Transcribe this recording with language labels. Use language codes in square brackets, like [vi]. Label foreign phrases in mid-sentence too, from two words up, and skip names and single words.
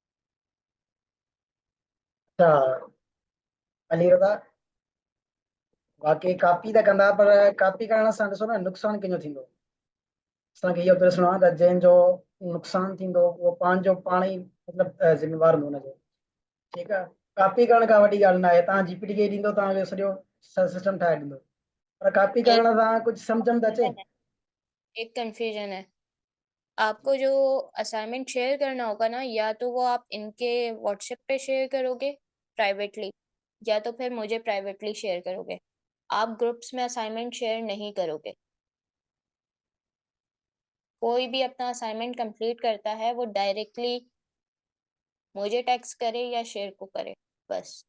[hi] अच्छा, [sd] अली रज़ा, बाक़ी कॉपी त कंदा, पर कॉपी करण सां ॾिसो न नुक़सानु कंहिंजो थींदो। असांखे इहो बि ॾिसणो आहे त जंहिंजो नुक़सानु थींदो उहो पंहिंजो पाण ई मतिलबु ज़िम्मेवारु हूंदो हुनजो। ठीकु आहे, कॉपी करण खां वॾी ॻाल्हि न आहे, तव्हां GPT खे ॾींदो तव्हांखे सॼो सिस्टम ठाहे ॾींदो, पर कॉपी [hi] एक [sd] करण सां कुझु सम्झ में त अचे। [hi] कंफ्यूजन है, एक कंफ्यूजन है। आपको जो असाइनमेंट शेयर करना होगा ना, या तो वो आप इनके व्हाट्सएप पे शेयर करोगे प्राइवेटली, या तो फिर मुझे प्राइवेटली शेयर करोगे। आप ग्रुप्स में असाइनमेंट शेयर नहीं करोगे। कोई भी अपना असाइनमेंट कंप्लीट करता है वो डायरेक्टली मुझे टेक्स्ट करे या शेयर को करे, बस।